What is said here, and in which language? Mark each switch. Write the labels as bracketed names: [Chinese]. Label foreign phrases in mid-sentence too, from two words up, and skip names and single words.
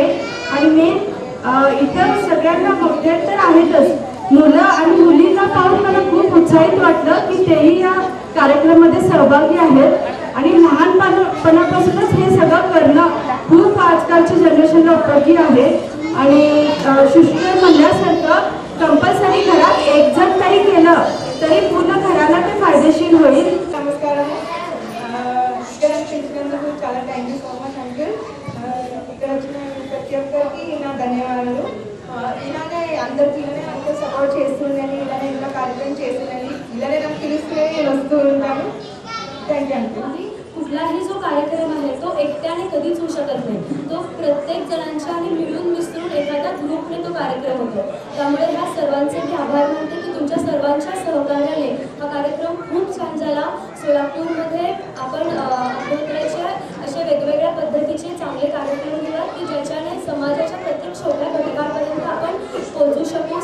[Marathi] आणि मेन इतर सगळ्यांना मोठे तर आहेतच, मुलं आणि मुलींना पाहून मला खूप उत्साहित वाटलं की तेही या कार्यक्रमामध्ये सहभागी आहेत आणि लहानपणापासूनच हे सगळं करणं खूप आजकालच्या जनरेशनला उपयोगी आहे. आणि शुष्कर म्हणल्यासारखं कंपल्सरी घरात एक जण तरी केलं तरी पूर्ण घराला ते फायदेशीर होईल. [Telugu] నమస్కారం. ఇక్కడ పిలిచినందుకు చాలా [English] thank you so much [Telugu] అంకుల్. ఇక్కడ వచ్చిన ప్రతి ఒక్కరికి నా ధన్యవాదాలు. ఇలానే అందరికీ ఇలానే అంతా సపోర్ట్ చేస్తుందని ఇలానే ఇలా కార్యక్రమం చేస్తుందని ఇలానే నాకు పిలిస్తే వస్తూ ఉంటాను. [English] thank you uncle. [Marathi] कुठलाही जो कार्यक्रम आहे तो एकट्याने कधीच होऊ शकत नाही, तो प्रत्येक जणांच्या आणि मिळून मिसळून एखाद्या ग्रुपने तो कार्यक्रम होतो. त्यामुळे ह्या सर्वांचे मी आभार मानते की तुमच्या सर्वांच्या सहकार्याने हा कार्यक्रम खूप छान झाला. सोलापूरमध्ये आपण अग्निहोत्राचे असे वेगवेगळ्या पद्धतीचे चांगले कार्यक्रम घेऊयात की ज्याच्याने समाजाच्या प्रत्येक छोट्या घटकापर्यंत आपण पोहोचू शकू.